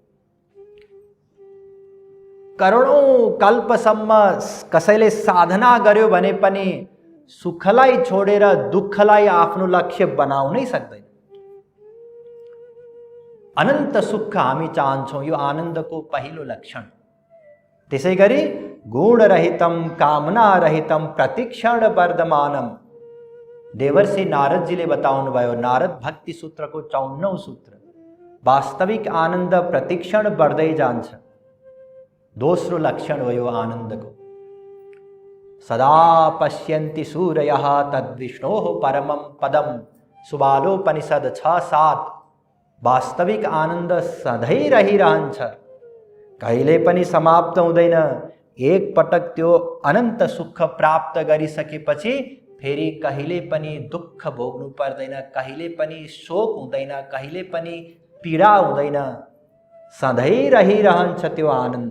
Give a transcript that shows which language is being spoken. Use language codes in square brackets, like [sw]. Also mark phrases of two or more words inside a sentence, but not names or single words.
[ne] करोडौं कल्पसम्म कसैले साधना गर्यो भने पनि सुखलाई छोडेर दुःखलाई आफ्नो लक्ष्य बनाउनै सक्दैन। अनन्त सुख हामी चाहन्छौँ, यो आनन्दको पहिलो लक्षण। [sa] त्यसैगरी गुणरहितम कामनारहितम प्रतिक्षण वर्धमानम। [ne] देवर्षि नारदजीले बताउनु भयो, नारद भक्ति सूत्रको 54औं सूत्र। वास्तविक आनन्द प्रतिक्षण बढ्दै जान्छ। दोस्रो लक्षण हो यो आनन्दको। [sa] सदा पश्यन्ति सूर्यः तद्विष्णोः परमं पदम, सुबालोपनिषद 6-7। [ne] वास्तविक आनन्द सधैँ रहिरहन्छ, कहिले पनि समाप्त हुँदैन। एक पटक त्यो अनन्त सुख प्राप्त गरिसकेपछि फेरि कहिले पनि दुःख भोग्नु पर्दैन, कहिले पनि शोक हुँदैन, कहिले पनि पीडा हुँदैन, सधैँ रहिरहन्छ त्यो आनन्द।